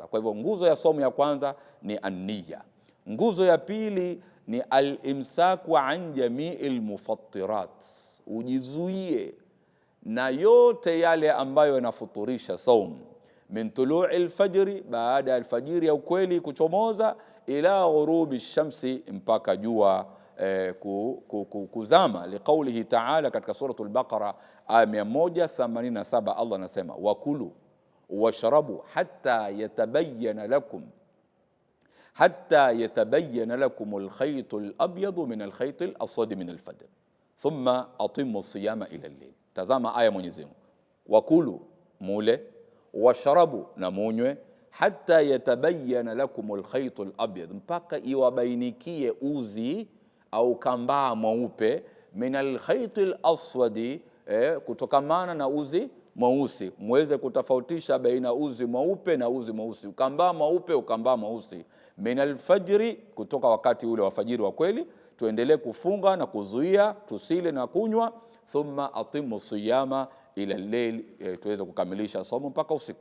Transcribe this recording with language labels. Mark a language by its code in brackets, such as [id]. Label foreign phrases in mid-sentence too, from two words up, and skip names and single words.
[sw] Kwa hivyo nguzo ya somo ya kwanza ni an-niyya. Nguzo ya pili ni [ar] الإمساك عن جميع المفطرات, [sw] ujizuie na yote yale ambayo yanafuturisha saum, [ar] من طلوع الفجر, [sw] baada ya alfajiri ya ukweli kuchomoza, [ar] إلى غروب الشمس, [sw] mpaka jua kuzama. [ar] لقوله تعالى [sw] katika suratul Baqara aya 187, Allah anasema [ar] وكلوا واشربوا حتى يتبين لكم الخيط الأبيض من الخيط الأسود من الفجر ثم أتموا الصيام إلى الليل. [sw] Tazama aya Mwenyezi Mungu, wakulu, mule, washrabu, na munywe, [ar] حتى يتبين لكم الخيط الأبيض, [sw] mpaka iwabainikie uzi au kambaa mweupe, [ar] من الخيط الأسود, [sw] kutokamana na uzi mweusi, muweze kutofautisha baina uzi mweupe na uzi mweusi, ukambaa mweupe, ukambaa mweusi, [ar] من الفجر, [sw] kutoka wakati ule wa fajiri wa kweli, tuendelee kufunga na kuzuia tusile na kunywa, [ar] ثم أتموا الصيام إلى الليل, [sw] tuweze kukamilisha somo mpaka usiku.